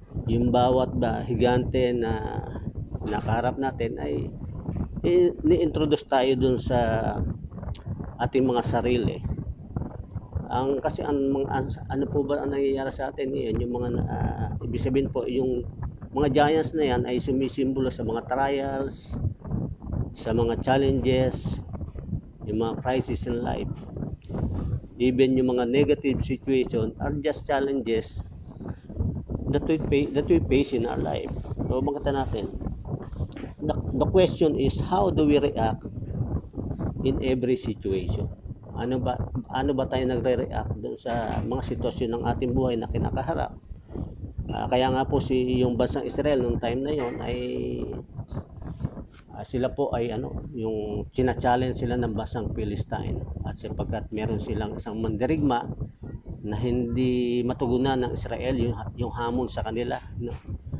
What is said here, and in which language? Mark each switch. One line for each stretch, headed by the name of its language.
Filipino: Yung bawat higante na nakaharap natin ay ni-introduce tayo dun sa ating mga sarili. Kasi ano po ba ang nangyayari sa atin yan, yung mga ibig sabihin po, yung mga giants na yan ay sumisimbolo sa mga trials, sa mga challenges, yung mga crisis in life.
English: Even yung mga negative situation are just challenges that we face in our life. So
Filipino: makita natin,
English: the question is, how do we react in every situation?
Filipino: Ano ba tayo nagre-react doon sa mga sitwasyon ng ating buhay na kinakaharap? Kaya nga po yung bansang Israel noong time na yon ay sila po ay yung challenge sila ng bansang Philistine, at sapagkat meron silang isang mandirigma na hindi matugunan ng Israel yung hamon sa kanila, no?